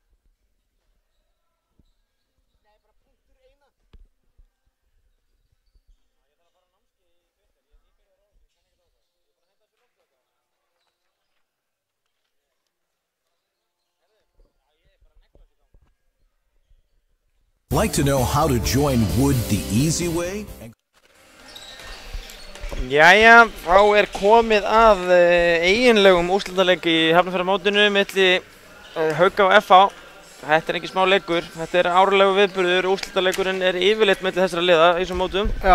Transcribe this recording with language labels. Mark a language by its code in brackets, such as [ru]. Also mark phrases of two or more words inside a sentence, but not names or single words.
[is] Nei, bara punktur eina. Ég þarf að fara á námskeið í Twitter, ég er nýbyrjaður á þessu, ég kann ekkert á það. Ég er bara að henda þessu loft á þetta. Herðu, já ég er bara að negla þessu í gang. [en] Like to know how to join Wood the easy way? [is] Jæja, þá er komið að eiginlegum úrslitaleik í Hafnarfjarðarmótinu milli Hauka og FH. Þetta er ekki smá leikur, þetta er árlegu viðburður, úrslitaleikurinn er yfirleitt milli þessara liða í þessum mótum. Já.